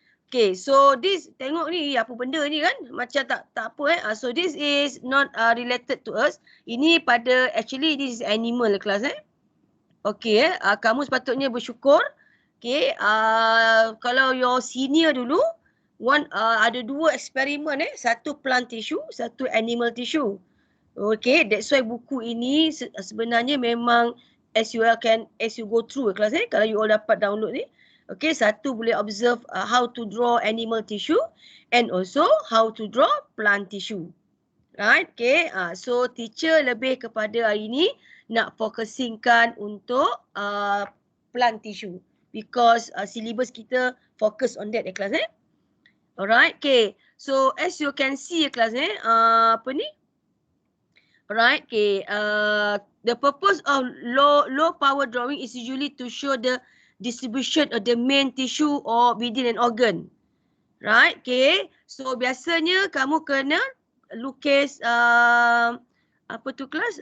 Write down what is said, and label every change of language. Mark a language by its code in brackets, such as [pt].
[en] Okay, so this [ms] tengok ni apa benda ni kan? Macam tak apa [en] So this is not related to us. [ms] Ini pada [en] actually this is animal [ms] kelas Okay, kamu sepatutnya bersyukur. Okay, kalau your senior dulu, ada 2 eksperimen satu plant tissue, satu animal tissue. [en] Okay, that's why [ms] buku ini sebenarnya memang [en] as you go through kelas kalau you all dapat download ni. Okay, [ms] satu boleh [en] observe how to draw animal tissue and also how to draw plant tissue. Right, okay. So teacher [ms] lebih kepada hari ni nak focusingkan untuk [en] plant tissue because syllabus kita focus on that kelas Alright, okay. So as you can see [ms] kelas apa ni? [en] Alright, okay. The purpose of low power drawing is usually to show the distribution of the main tissue or within an organ. Right, okay. [ms] So biasanya kamu kena lukis apa tu kelas?